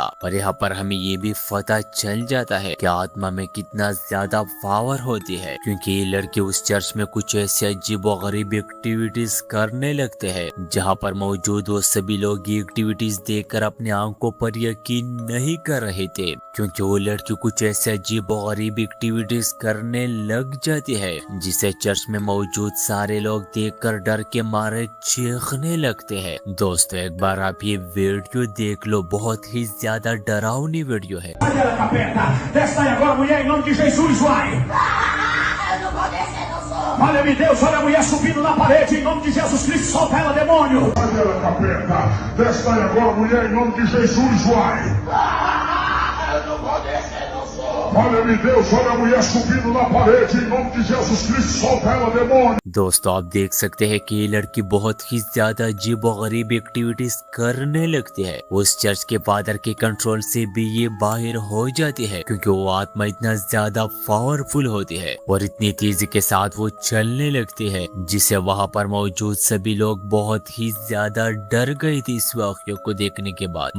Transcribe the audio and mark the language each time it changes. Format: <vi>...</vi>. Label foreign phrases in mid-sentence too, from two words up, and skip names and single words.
<hi>और यहाँ पर हमें ये भी पता चल जाता है कि आत्मा में कितना ज्यादा पावर होती है, क्योंकि ये लड़के उस चर्च में कुछ ऐसे अजीब व गरीब एक्टिविटीज करने लगते हैं जहाँ पर मौजूद वो सभी लोग ये एक्टिविटीज देखकर अपने आंखों पर यकीन नहीं कर रहे थे, क्योंकि वो लड़की कुछ ऐसे अजीब और गरीब एक्टिविटीज करने लग जाती है जिसे चर्च में मौजूद सारे लोग देखकर डर के मारे चीखने लगते हैं। दोस्तों एक बार आप ये वीडियो देख लो, बहुत ही ज्यादा डरावनी वीडियो है।</hi> <pt>Olha-me Deus, olha a mulher subindo na parede, em nome de Jesus Cristo, solta ela, demônio! Sai dela, capeta! Desce aí agora, mulher, em nome de Jesus, vai! Eu não vou descer, não sou! Olha-me Deus, olha a mulher subindo na parede, em nome de Jesus Cristo, solta ela, demônio!</pt> <hi>दोस्तों आप देख सकते हैं कि ये लड़की बहुत ही ज्यादा अजीब और गरीब एक्टिविटीज करने लगती है। उस चर्च के फादर के कंट्रोल से भी ये बाहर हो जाती है, क्योंकि वो आत्मा इतना ज्यादा पावरफुल होती है और इतनी तेजी के साथ वो चलने लगती है जिसे वहाँ पर मौजूद सभी लोग बहुत ही ज्यादा डर गए थे इस वाक़ये को देखने के बाद।</hi>